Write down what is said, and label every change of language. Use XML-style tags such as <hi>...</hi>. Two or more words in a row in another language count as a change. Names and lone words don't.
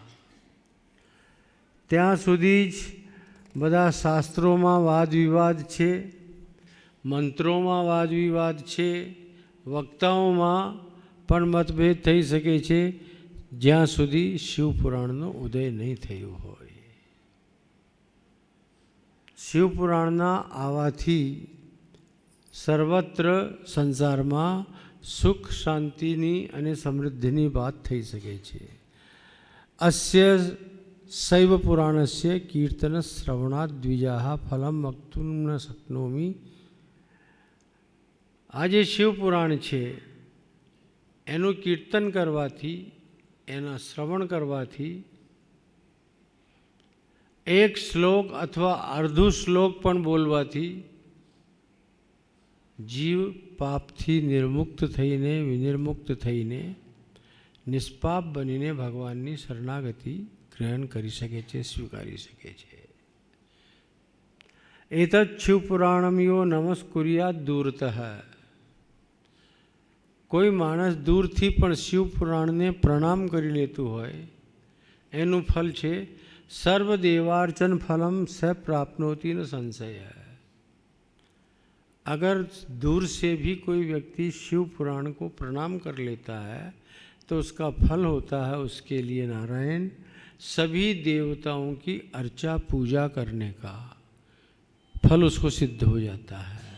<gu>ત્યાં સુધી જ બધા શાસ્ત્રોમાં વાદ વિવાદ છે, મંત્રોમાં વાદ વિવાદ છે, વક્તાઓમાં પણ મતભેદ થઈ શકે છે, જ્યાં સુધી શિવપુરાણનો ઉદય નહીં થયો હોય. શિવપુરાણના આવવાથી સર્વત્ર સંસારમાં સુખ શાંતિની અને સમૃદ્ધિની વાત થઈ શકે છે.</gu> <sa>अस्य शैव पुराणस्य कीर्तन श्रवणात् द्विजाः फलम वक्तुं न शक्नोमि।</sa> <gu>આ જે શિવપુરાણ છે એનું કીર્તન કરવાથી, એના શ્રવણ કરવાથી એક શ્લોક અથવા અર્ધું શ્લોક પણ બોલવાથી જીવ પાપથી નિર્મુક્ત થઈને, વિનિર્મુક્ત થઈને, નિષ્પાપ બનીને ભગવાનની શરણાગતિ ગ્રહણ કરી શકે છે, સ્વીકારી શકે છે.</gu> <sa>એતत् શિવપુરાણમ યો નમસ્કુર્યાદ દૂરતઃ.</sa> <gu>કોઈ માણસ દૂરથી પણ શિવપુરાણને પ્રણામ કરી લેતું હોય એનું ફલ છે</gu> <sa>सर्वदेवार्चन फलम स प्राप्नोति न संशय.</sa> <hi>अगर दूर से भी कोई व्यक्ति शिव पुराण को प्रणाम कर लेता है तो उसका फल होता है उसके लिए नारायण सभी देवताओं की अर्चा पूजा करने का फल उसको सिद्ध हो जाता है.</hi>